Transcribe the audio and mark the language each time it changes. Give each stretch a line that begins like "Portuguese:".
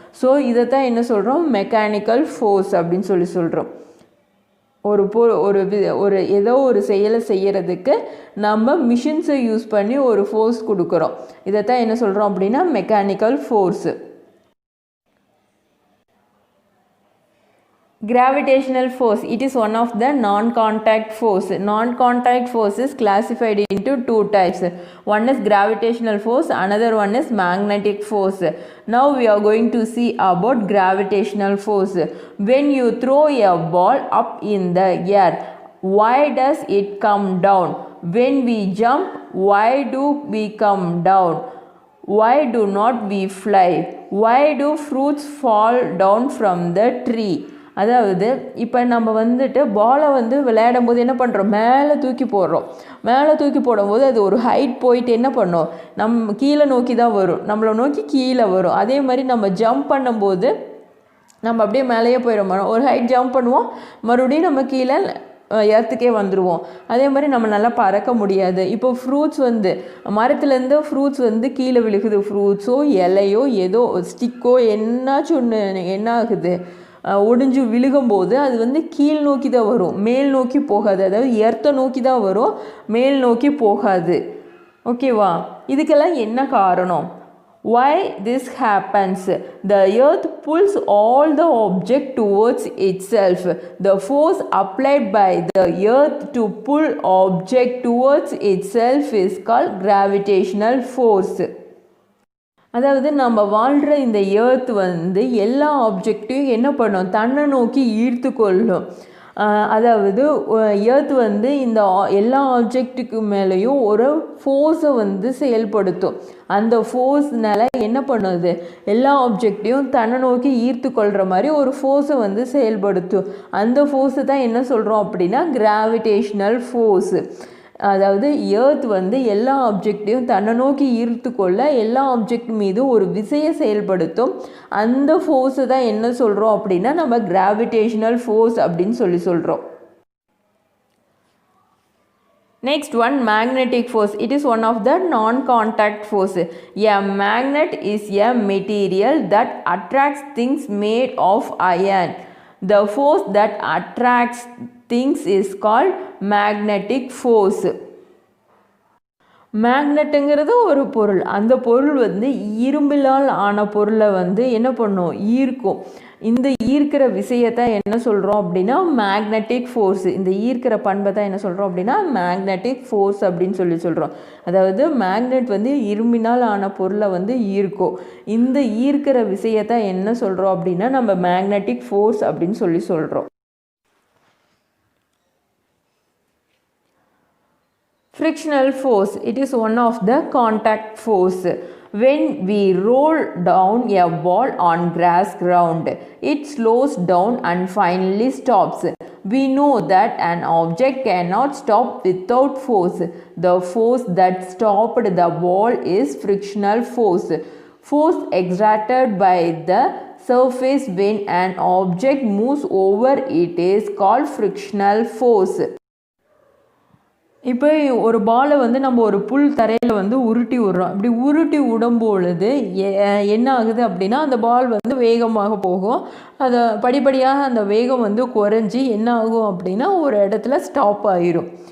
Tamil: So இதைத்தான் என்ன சொல்கிறோம், மெக்கானிக்கல் ஃபோர்ஸ் அப்படின்னு சொல்கிறோம். ஒரு ஏதோ ஒரு செயலை செய்கிறதுக்கு நம்ம மிஷின்ஸை யூஸ் பண்ணி ஒரு ஃபோர்ஸ் கொடுக்குறோம். இதைத்தான் என்ன சொல்கிறோம் அப்படின்னா mechanical force.
English: Gravitational force, it is one of the non-contact force. Non-contact force is classified into two types. One is gravitational force, another one is magnetic force. Now we are going to see about gravitational force. When you throw a ball up in the air, why does it come down? When we jump, why do we come down? Why do not we fly? Why do fruits fall down from the tree?
Tamil: அதாவது இப்போ நம்ம வந்துட்டு பாலை வந்து விளையாடும் போது என்ன பண்ணுறோம், மேலே தூக்கி போடுறோம். மேலே தூக்கி போடும்போது அது ஒரு ஹைட் போயிட்டு என்ன பண்ணோம், கீழே நோக்கி தான் வரும், நம்மளை நோக்கி கீழே வரும். அதே மாதிரி நம்ம ஜம்ப் பண்ணும்போது நம்ம அப்படியே மேலேயே போயிடும். ஒரு ஹைட் ஜம்ப் பண்ணுவோம், மறுபடியும் நம்ம கீழே எர்த்துக்கே வந்துடுவோம். அதே மாதிரி நம்ம நல்லா பறக்க முடியாது. இப்போ ஃப்ரூட்ஸ் வந்து மரத்துலேருந்து ஃப்ரூட்ஸ் வந்து கீழே விழுகுது, ஃப்ரூட்ஸோ இலையோ ஏதோ ஸ்டிக்கோ என்னாச்சும் ஒன்று என்ன ஆகுது, ஒடிஞ்சு விழுகும்போது அது வந்து கீழ் நோக்கி தான் வரும், மேல் நோக்கி போகாது. அதாவது எர்த்தை நோக்கி தான் வரும், மேல் நோக்கி போகாது. ஓகேவா? இதுக்கெல்லாம் என்ன காரணம்?
English: Why this happens? The earth pulls all the object towards itself. The force applied by the earth to pull object towards itself is called gravitational force.
Tamil: அதாவது நம்ம வாழ்கிற இந்த எர்த் வந்து எல்லா ஆப்ஜெக்டையும் என்ன பண்ணும், தன்னை நோக்கி ஈர்த்து கொள்ளும். அதாவது எர்த் வந்து இந்த எல்லா ஆப்ஜெக்ட்டுக்கு மேலேயும் ஒரு ஃபோர்ஸை வந்து செயல்படுத்தும். அந்த ஃபோர்ஸ்னால என்ன பண்ணுது, எல்லா ஆப்ஜெக்டையும் தன்னை நோக்கி ஈர்த்து கொள்கிற மாதிரி ஒரு ஃபோர்ஸை வந்து செயல்படுத்தும். அந்த ஃபோர்ஸை தான் என்ன சொல்கிறோம் அப்படின்னா கிராவிடேஷ்னல் ஃபோர்ஸு. அதாவது எர்த் வந்து எல்லா ஆப்ஜெக்டையும் தன்னை நோக்கி ஈர்த்து கொள்ள எல்லா ஆப்ஜெக்ட் மீது ஒரு விசையை செயல்படுத்தும். அந்த ஃபோர்ஸை தான் என்ன சொல்கிறோம் அப்படின்னா நம்ம கிராவிடேஷ்னல் ஃபோர்ஸ் அப்படின்னு சொல்கிறோம்.
English: Next one, magnetic force. It is one of the non-contact force. A magnet is a material that attracts things made of iron. The force that attracts things is called magnetic force.
Tamil: மேக்னெட்டுங்கிறது ஒரு பொருள். அந்த பொருள் வந்து இரும்பிலால் ஆன பொருளை வந்து என்ன பண்ணும், ஈர்க்கும். இந்த ஈர்க்கிற விஷயத்தான் என்ன சொல்கிறோம் அப்படின்னா மேக்னெட்டிக் ஃபோர்ஸ். இந்த ஈர்க்கிற பண்பை தான் என்ன சொல்கிறோம் அப்படின்னா மேக்னெட்டிக் ஃபோர்ஸ் அப்படின்னு சொல்கிறோம். அதாவது மேக்னெட் வந்து இரும்பினால் ஆன பொருளை வந்து ஈர்க்கும். இந்த ஈர்க்கிற விஷயத்தான் என்ன சொல்கிறோம் அப்படின்னா நம்ம மேக்னெட்டிக் ஃபோர்ஸ் அப்படின்னு சொல்கிறோம்.
English: Frictional force, it is one of the contact force. When we roll down a ball on grass ground, it slows down and finally stops. We know that an object cannot stop without force. The force that stopped the ball is frictional force. Force exerted by the surface when an object moves over it is called frictional force.
Tamil: இப்போ ஒரு பாலை வந்து நம்ம ஒரு புல் தரையில் வந்து உருட்டி விடுறோம். அப்படி உருட்டி விடும்பொழுது என்ன ஆகுது அப்படின்னா அந்த பால் வந்து வேகமாக போகும். அதை படிப்படியாக அந்த வேகம் வந்து குறைஞ்சி என்ன ஆகும் அப்படின்னா ஒரு இடத்துல ஸ்டாப் ஆயிரும்.